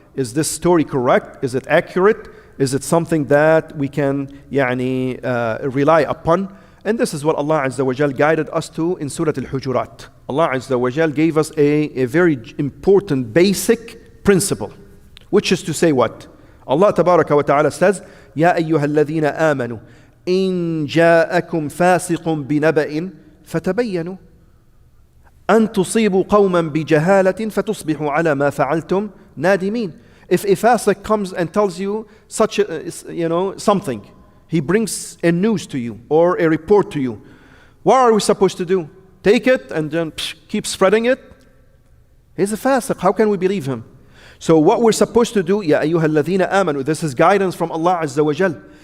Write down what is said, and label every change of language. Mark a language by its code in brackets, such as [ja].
[en] Is this story correct? Is it accurate? Is it something that we can rely upon? And this is what Allah Azza wa Jal guided us to in Surah Al-Hujurat. Allah Azza wa Jal gave us a very important basic principle, which is to say what? Allah Tabaraka wa Ta'ala says, [ar] يَا أَيُّهَا الَّذِينَ آمَنُوا إِن جَاءَكُمْ فَاسِقٌ بِنَبَإٍ فَتَبَيَّنُوا أن تصيبوا قوما بجهالة فتصبحوا على ما فعلتم نادمين. [en] If a fasiq comes and tells you such something, he brings a news to you or a report to you, what are we supposed to do? Take it and then keep spreading it? He's a fasiq. How can we believe him? So what we're supposed to do, [ar] يا أيها الذين آمنوا, [en] this is guidance from Allah Azza wa Jal.